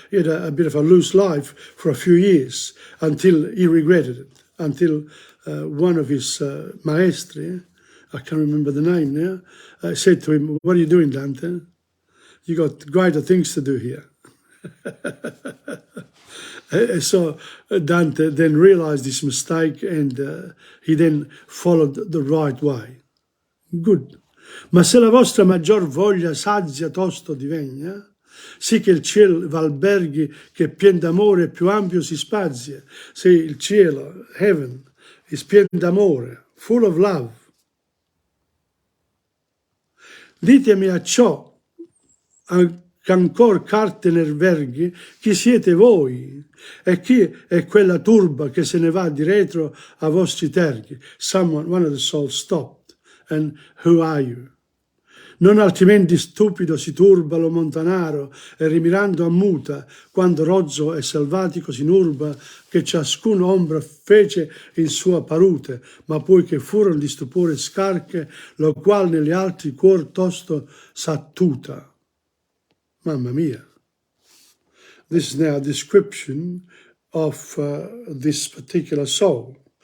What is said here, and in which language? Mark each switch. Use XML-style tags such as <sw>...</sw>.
<en>He had a bit of a loose life for a few years until he regretted it, until one of his maestri, I can't remember the name now, said to him, "What are you doing, Dante? You got greater things to do here." So Dante then realized his mistake, and he then followed the right way. Good.</en> <it>Ma se la vostra maggior voglia sazia tosto divegna, sì che il cielo v'alberghi che pien d'amore più ampio si spazia. Se il cielo, heaven, is pien d'amore,</it> <en>full of love.</en> <it>Ditemi a ciò che ancor carte ne verghi, chi siete voi? E chi è quella turba che se ne va di retro a vostri terghi?</it> <en>One of the souls stopped. And who are you?</en> <it>Non altrimenti stupido si turba lo montanaro e rimirando ammuta, quando rozzo e selvatico si nurba, che ciascun ombra fece in sua parute, ma poi che furono di stupore scarche, lo qual negli altri cuor tosto s'attuta. Mamma mia.</it> <en>This is now a description of this particular soul.</en>